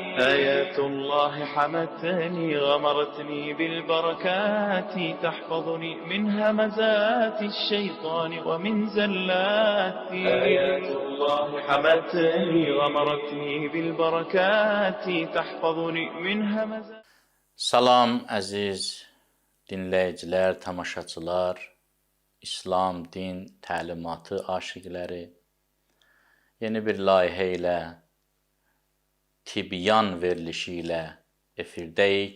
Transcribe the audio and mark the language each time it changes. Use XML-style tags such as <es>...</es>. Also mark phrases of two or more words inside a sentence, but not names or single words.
<ar>آيات الله حمتني، غمرتني بالبركات، تحفظني من همزات الشيطان ومن زلات. آيات الله حمتني، غمرتني بالبركات، تحفظني من همزات.</ar> <az>Salam əziz dinləyicilər, tamaşaçılar, İslam din təlimatı aşiqləri. Yeni bir layihə ilə, Tibyan verilişi ilə efirdəyik.</az>